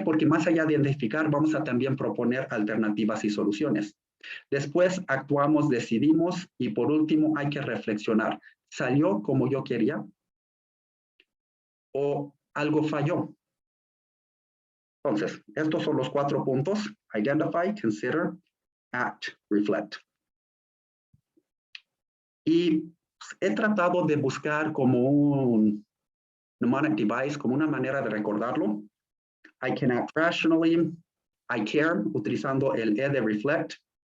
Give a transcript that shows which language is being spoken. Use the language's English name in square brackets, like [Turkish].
[Spanish] Porque más allá de identificar, vamos a también proponer alternativas y soluciones. Después actuamos, decidimos y por último hay que reflexionar. ¿Salió como yo quería? ¿O algo falló? Entonces, estos son los 4 puntos. [English] Identify, consider, act, reflect. [Spanish] Y he tratado de buscar como un mnemonic device, como una manera de recordarlo. [English] I can act rationally, I care, [Spanish] utilizando el E de [English] reflect.